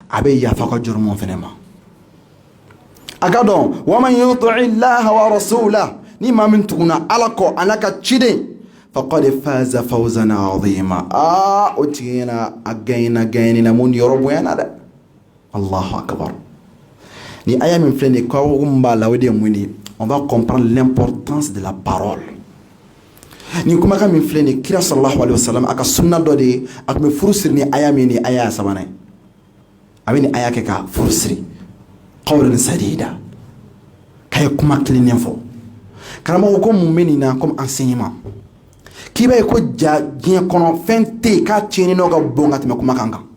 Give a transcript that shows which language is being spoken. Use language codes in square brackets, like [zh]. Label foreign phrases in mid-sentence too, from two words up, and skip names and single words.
[bm] a bɛ yafa ka jurumu fɛnɛ ma. A ka dɔn [ar] ومن يطع الله ورسوله [bm] ni maa min tuguna Ala kɔ a n'a ka ciden [ar] فقد فاز فوزا عظيما [bm] o tigi ɲɛna a gagnena mun yɔrɔ bonyana dɛ. [ar] الله أكبر. [bm] Ni aya min filɛ nin ye ko mun b'a la o de ye mun ye [fr] on va comprendre l'importance de la parole. [bm] Ni kumakan min filɛ nin ye kira [ar] صلى الله عليه وسلم [bm] a ka sunna dɔ de ye a tun bɛ furu siri ni aya min ni aya sabanan ye a bɛ ni aya kɛ ka furu siri [ar] قولا سديدا [bm] k'a ye kuma kilennen fɔ. Karamɔgɔ ko mun bɛ nin na [fr] comme enseignement [bm] k'i b'a ye ko ja diɲɛ kɔnɔ fɛn tɛ yen k'a tiɲɛni n'o ka bon ka tɛmɛ kumakan kan.